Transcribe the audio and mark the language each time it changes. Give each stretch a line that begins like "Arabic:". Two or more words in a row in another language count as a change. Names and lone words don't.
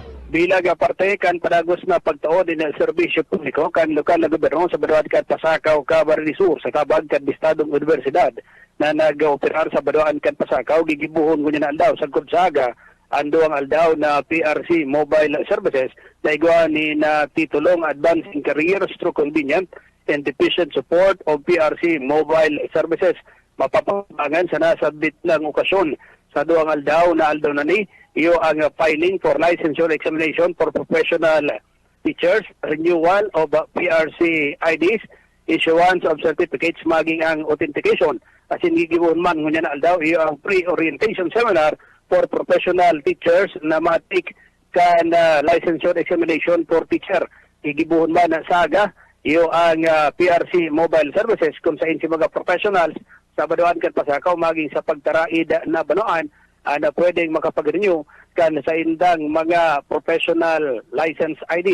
Bikol: bilang parte kan padagos na pagtuon din ng serbisyo publiko kan lokal na gobyerno sa Baduan kan Pasakaw, Camarines Sur sa kabag kan Estadong Universidad na nag-operar sa Baduan kan Pasakaw gigibuhon kunya na aldaw sa Gonzaga ando ang aldaw na PRC Mobile Services na igwa ni na titulong Advancing Careers through Convenient and Efficient Support of PRC Mobile Services. Mapapangan sa nasabit ng okasyon sa duang aldaw na ni iyo ang
English: filing for licensure examination for professional teachers, renewal of PRC IDs, issuance of certificates
Bikol: maging ang authentication. Asin gigibuhon man ngunya na aldaw iyo ang
English: pre-orientation seminar for professional teachers
Bikol: na matik kan
English: licensure examination for teacher.
Bikol: Gigibuhon man na saga iyo ang PRC Mobile Services kung sa si mga professionals sa Baduan kan Pasakaw maging sa pagtaraid na banuan na pwedeng makapag-renew kan sa indang mga
English: professional license ID.